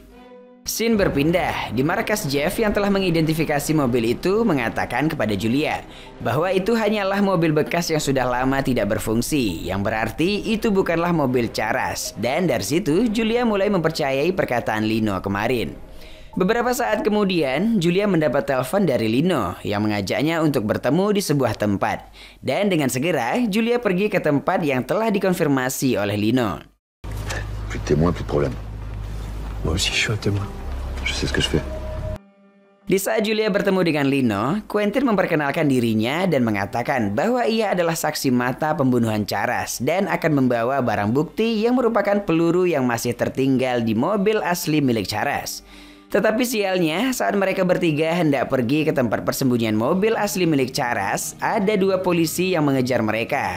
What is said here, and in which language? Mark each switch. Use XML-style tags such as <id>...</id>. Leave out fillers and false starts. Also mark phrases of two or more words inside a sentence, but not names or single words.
<id>Scene berpindah di markas Jeff yang telah mengidentifikasi mobil itu mengatakan kepada Julia bahwa itu hanyalah mobil bekas yang sudah lama tidak berfungsi, yang berarti itu bukanlah mobil Charas. Dan dari situ Julia mulai mempercayai perkataan Lino kemarin. Beberapa saat kemudian Julia mendapat telepon dari Lino yang mengajaknya untuk bertemu di sebuah tempat. Dan dengan segera Julia pergi ke tempat yang telah dikonfirmasi oleh Lino.</id> <fr>Plus de témoins, plus de problème. Moi aussi, je suis un témoin. Je sais ce que je fais.</fr> <id>Di saat Julia bertemu dengan Lino, Quentin memperkenalkan dirinya dan mengatakan bahwa ia adalah saksi mata pembunuhan Charas dan akan membawa barang bukti yang merupakan peluru yang masih tertinggal di mobil asli milik Charas. Tetapi sialnya, saat mereka bertiga hendak pergi ke tempat persembunyian mobil asli milik Charas, ada dua polisi yang mengejar mereka.</id>